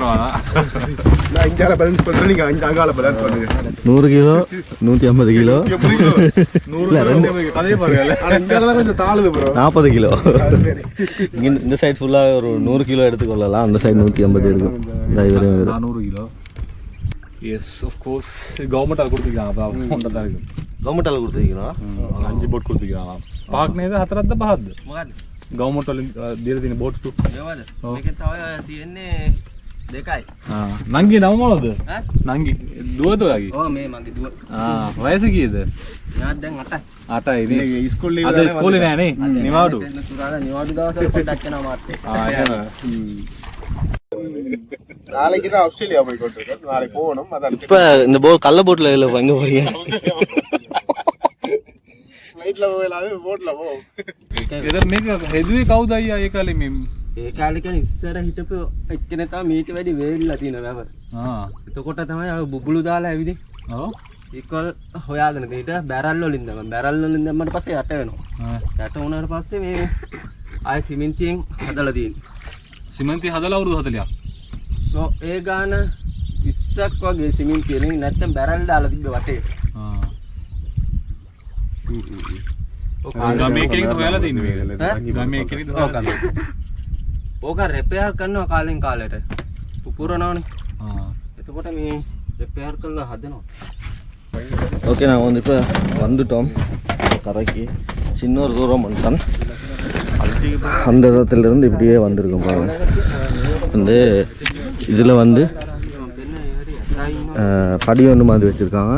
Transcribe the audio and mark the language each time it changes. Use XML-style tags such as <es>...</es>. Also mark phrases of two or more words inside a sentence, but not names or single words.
<ta>100 கிலோ 150 கிலோ 40 கிலோ. இந்த சைடு ஃபுல்லாக ஒரு 100 கிலோ எடுத்துக்கொள்ளலாம். அந்த சைடு 150 இருக்கும். 400 கிலோ.</ta> <en>yes of course</en> <ta>கவர்மெண்டால் கொடுத்துருக்காங்க. கவர்மெண்டால் கொடுத்துருக்கீங்களா? 5 போட் கொடுத்துருக்காங்க.</ta> <si>පාක්නේද 4ක්ද 5ක්ද? මොකද්ද? ගවර්න්මන්ට් වලින් දීලා තියෙන බෝට් තු. ඒවද? මේකේ තව තියෙන්නේ 2යි. නංගි නම මොනවද? නංගි දුවද ඔයාගේ? ඔව් මේ මගේ දුව. වයස කීයද? යාත් දැන් 8යි. 8යි නේ. ඉස්කෝලේ අද ඉස්කෝලේ නෑ නේ. නිවාඩු. නිවාඩු දවසට පොඩ්ඩක් යනවා මාත්. එහෙම.</si> <ta>நாளைக்கு தான் ஆஸ்திரேலியா போய் கொண்டிருக்கோம். நாளைக்கு போகணும். அதான் இப்போ இந்த கள்ள போட்டில் இதில் எங்கே போறீங்க? ஃப்ளைட்டில் போகலாது போட்டில் போ.</ta> <si>මේක හෙදුවේ කවුද අයියා ඒ කාලේ මේ? ඒ කාලේ කියන්නේ ඉස්සර හිටපු එක්කෙනෙක් තමයි මේක වැඩි වේලිලා තියෙන වැව. එතකොට තමයි අර බුබුලු දාලා ඇවිදින්. ඔව්. ඒකල් හොයාගෙන ඊට බැරල් වලින් දැම්මා. බැරල් වලින් දැම්මට පස්සේ යට වෙනවා. යට වුණාට පස්සේ මේ ආයෙ සිමෙන්තියෙන් හදලා තියෙන්නේ. සිමන්ති හදලා අවුරුදු 40ක්. සෝ ඒ ගාන 20ක් වගේ සිමෙන්ති වලින් නැත්තම් බැරල් දාලා තිබ්බ වටේ. ගමේ කෙනෙක් හොයලා තින්නේ මේක. ගමේ කෙනෙක් හොයලා. ඕක රිපෙයාර් කරනවා කාලෙන් කාලෙට. පුපුරනවනේ. එතකොට මේ ரிப்பேர் කරලා හදනවා.</si> <ta>ஓகே நாங்கள் வந்து இப்போ வந்துட்டோம் கரைக்கு சின்ன ஒரு தூரம் வந்துட்டோம். அந்த இடத்துலேருந்து இப்படியே வந்திருக்கோம் பாருங்க. வந்து இதில் வந்து படி ஒன்று மாதிரி வச்சுருக்காங்க.</ta>